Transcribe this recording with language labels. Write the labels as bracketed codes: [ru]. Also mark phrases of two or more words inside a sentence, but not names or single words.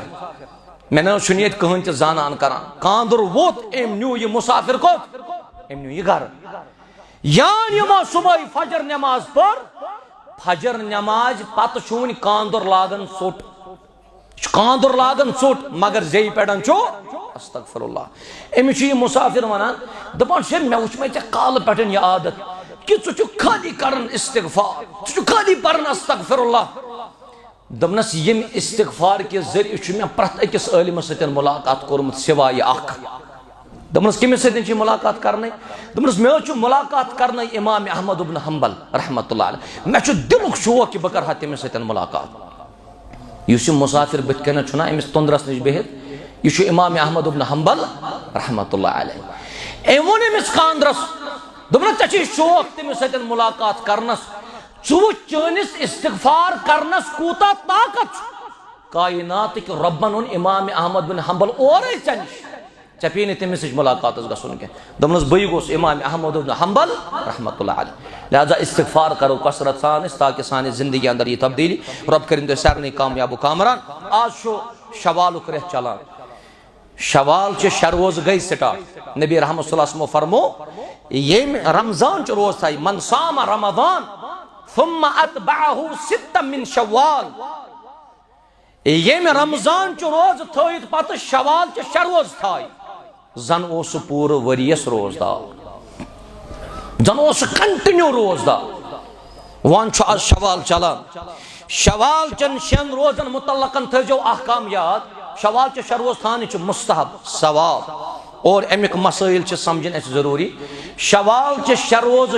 [ks] مےٚ نہ حظ چھُنہٕ ییٚتہِ کٕہٕنۍ تہِ زانان کران کاندر ووت أمۍ نیوٗ یہِ مُسافر کوٚت أمۍ نیوٗ یہِ گرٕ یان یِمو صبحٲے فجر نماز پٔر فجر نماز پتہٕ چھُ وُنہِ کاندر لاگان ژوٚٹ کاندر لاگان ژوٚٹ مگر زیٚیہِ پٮ۪ٹھ چھُ [ar] استغفر اللہ [ks] أمِس چھُ یہِ مُسافر ونان دپان چھُ مےٚ وُچھ مےٚ ژےٚ کالہٕ پٮ۪ٹھ یہِ عادت کہ ژٕ چھُکھ خالی کران استغفار ژٕ چھُکھ خالی پران [ar] استغفر اللہ [ks] دوٚپنس ییٚمہِ استغفار کہِ ذریعہِ چھُ مےٚ پرٛٮ۪تھ أکِس عٲلمس سۭتۍ مُلاقات کوٚرمُت سِوایہِ اکھ دوٚپنس کٔمِس سۭتۍ چھِ مُلاقات کرنے دوٚپنس مےٚ حظ چھُ مُلاقات کرنے امام احمد بن حنبل [ar] رحمۃ اللہ علیہ [ks] مےٚ چھُ دلُک شوق کہ بہٕ کرٕ ہا تٔمِس سۭتۍ مُلاقات یُس یہِ مُسافر بٕتھِ کَنٮ۪تھ چھُنہ أمِس توٚنٛدرس نِش بِہِتھ یہ چھُ امام احمد بن حنبل [ar] رحمۃ اللہ [ks] علیہ أمۍ ووٚن أمِس کاندرس دوٚپنس ژےٚ چھُے شوق تٔمِس سۭتۍ مُلاقات کرنس ژٕ وٕچھ چٲنِس استغفار کرنس کوٗتاہ طاقت چھُ کائناتٕکۍ رۄبن اوٚن امام احمد بن حنبل اورے ژےٚ نِش ژےٚ پیٚیہِ نہٕ تٔمِس نِش مُلاقاتس گژھُن کینٛہہ دوٚپنس بٕے گوٚس امام احمد بن حنبل [ar] رحمۃ اللہ علیہ [ks] لہذا استغفار کرو کثرت سان أسۍ تاکہ سانہِ زندگی اندر یہِ تبدیلی رۄب کٔرِنۍ تُہۍ سارنٕے کامیاب و کامران آز چھُ شوالُک رٮ۪تھ چلان شوال چہِ شےٚ روزٕ گٔے سٹارٹ نبی رحمت [ar] صلی اللہ علیہ وسلم [ks] فرمو ییٚمہِ رمضان چہِ روز تھایہِ [ar] من صام رمضان ثم اتبعه ستا من شوال [ks] ییٚمہِ رمضان چہِ روز تھٲیِتھ پتہٕ شوال چہِ شےٚ روز تھایہِ زن اوس سُہ پوٗرٕ ؤرِیس روزدار زن اوس سُہ کنٹِنیو روزدار وۄنۍ چھُ آز شوال چلان شوال چٮ۪ن شٮ۪ن روزن متعلقن تھٲیزیو احکام یاد شوال چہِ شےٚ روز تھاونہِ چھُ مستحب ثواب اور امیُک مسائل چھِ سمجھِنۍ اَسہِ ضروٗری شوال چہِ شےٚ روزٕ